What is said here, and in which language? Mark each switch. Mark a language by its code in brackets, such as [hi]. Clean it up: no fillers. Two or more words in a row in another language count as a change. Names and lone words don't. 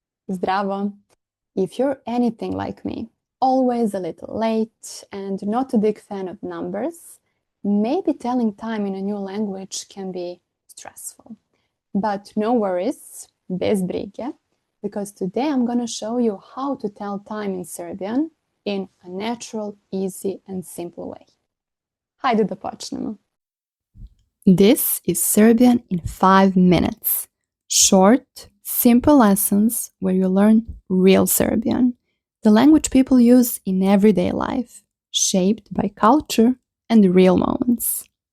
[sr] Zdravo! [en] If you're anything like me, always a little late and not a big fan of numbers, maybe telling time in a new language can be stressful. But no worries, [sr] bez brige, [en] because today I'm going to show you how to tell time in Serbian in a natural, easy and simple way. [sr] Hajde da počnemo. [en] This is Serbian in 5 minutes. Short, simple lessons where you learn real Serbian, the language people use in everyday life, shaped by culture and real moments.